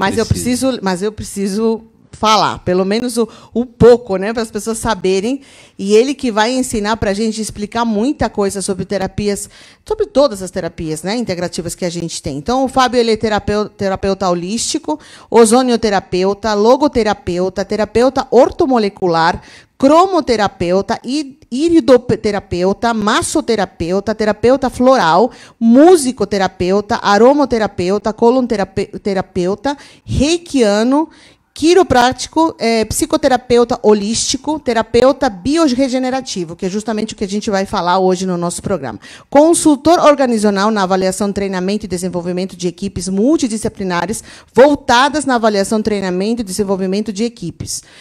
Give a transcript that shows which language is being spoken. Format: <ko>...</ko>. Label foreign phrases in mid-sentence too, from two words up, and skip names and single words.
<pt>mas precisa. eu preciso falar, pelo menos o pouco, né, para as pessoas saberem. E ele que vai ensinar para a gente explicar muita coisa sobre terapias, sobre todas as terapias, né, integrativas que a gente tem. Então, o Fábio ele é terapeuta holístico, ozonioterapeuta, logoterapeuta, terapeuta ortomolecular, cromoterapeuta, iridoterapeuta, massoterapeuta, terapeuta floral, musicoterapeuta, aromoterapeuta, colonterapeuta, reikiano, quiroprático, psicoterapeuta holístico, terapeuta bioregenerativo, que é justamente o que a gente vai falar hoje no nosso programa. Consultor organizacional na avaliação, treinamento e desenvolvimento de equipes multidisciplinares voltadas na avaliação, treinamento e desenvolvimento de equipes.</pt>